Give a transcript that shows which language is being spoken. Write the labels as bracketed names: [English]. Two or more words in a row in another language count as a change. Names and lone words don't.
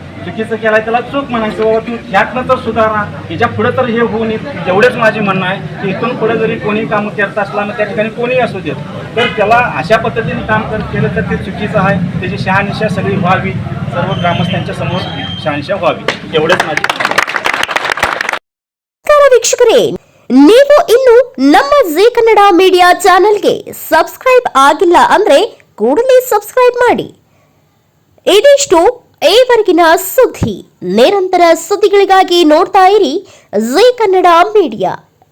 [Marathi] चुकीचं केलं आहे त्याला चूक म्हणायचं, बाबा तू ह्यातनं तर सुधारा, ह्याच्या पुढे तर हे होऊ नये. जेवढेच माझे म्हणणं आहे की इथून पुढे जरी कोणी काम करत असला ना त्या ठिकाणी कोणीही असू देत तर त्याला अशा पद्धतीने काम केलं तर ते चुकीचं आहे. त्याची शहानिशा सगळी व्हावी, सर्व ग्रामस्थांच्या समोर शहानिशा व्हावी, एवढेच माझे. [Kannada] ವೀಕ್ಷಕರೇ, ನೀವು ಇನ್ನು ನಮ್ಮ ಜೀ ಕನ್ನಡ ಮೀಡಿಯಾ ಚಾನೆಲ್ಗೆ ಸಬ್ಸ್ಕ್ರೈಬ್ ಆಗಿಲ್ಲ ಅಂದ್ರೆ ಕೂಡಲೇ ಸಬ್ಸ್ಕ್ರೈಬ್ ಮಾಡಿ. ಇದಿಷ್ಟು ಈವರೆಗಿನ ಸುದ್ದಿ. ನಿರಂತರ ಸುದ್ದಿಗಳಿಗಾಗಿ ನೋಡ್ತಾ ಇರಿ ಜೀ ಕನ್ನಡ ಮೀಡಿಯಾ.